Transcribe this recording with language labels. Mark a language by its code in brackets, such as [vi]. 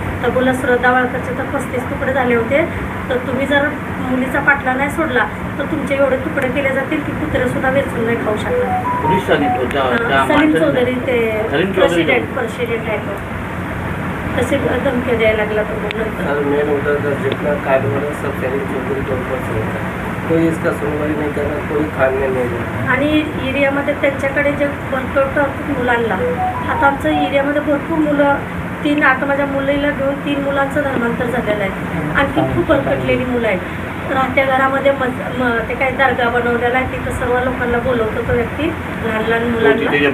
[mr] तर बोला श्रद्धा वाळकरचे तर 35 तुकडे झाले होते, तर तुम्ही जर मुलीचा पाठला नाही सोडला तर तुमचे एवढे तुकडे केले जातील की कुत्रेसुद्धा वेचून नाही खाऊ शकणार. पोलिसांनी सलीम चौधरी ते सलीम चौधरी प्रेसिडेंट आहे तो, तसे धमकी द्यायला लागला तो नंतर. [hi] सर मेन उधर का जितना कार्ड हो रहा है सब सलीम चौधरी के ऊपर से होता है. कोई इसका सुनवाई नहीं कर रहा, कोई खाने नहीं दे रहा. [mr] आणि एरियामध्ये त्यांच्याकडे जे भरपूर मुलांना, आता आमचं एरियामध्ये भरपूर मुलं, 3 आता माझ्या मुलीला घेऊन 3 मुलांचं धर्मांतर झालेलं आहे. आणखी खूप भरकटलेली मुलं आहेत. राहत्या घरामध्ये ते काही दर्गा बनवलेला आहे, तिथं सर्व लोकांना बोलवतो तो व्यक्ती, लहान मुलांना.